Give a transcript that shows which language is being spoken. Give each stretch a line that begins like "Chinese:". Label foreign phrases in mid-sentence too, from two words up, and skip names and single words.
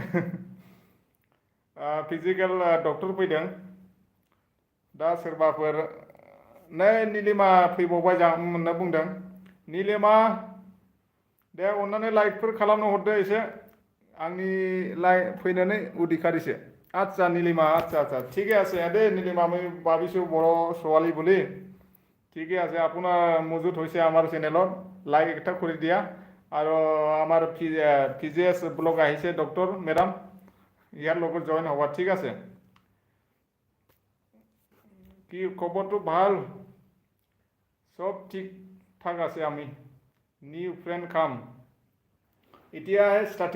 English: physical doctor
Bodo: फैदों दा सोरबाफोर नै निलिमा फैबावबाय होनना बुंदों निलिमा दे अननानै लाइकफोर खालामनो हरदो एसे आंनि फैनानै उदिखारिसे
Assamese: আচ্ছা নীলিমা আচ্ছা ঠিকে আছে দে নীলিমা আমি ভাবিছোঁ বড় ছোৱালী বুলি ঠিকে আছে আপোনাৰ মজুত হৈছে আমাৰ চেনেলত লাইক এটা কৰি দিয়া আৰু আমাৰ ফিজিএছ ব্লগ আহিছে ডক্টৰ মেডাম ইয়াৰ লগত জইন হ'ব ঠিক আছে কি খবৰটো ভাল সব ঠিক ঠাক আছে আমি
English: new friend
Assamese: কাম এতিয়াহে ষ্টাৰ্টিং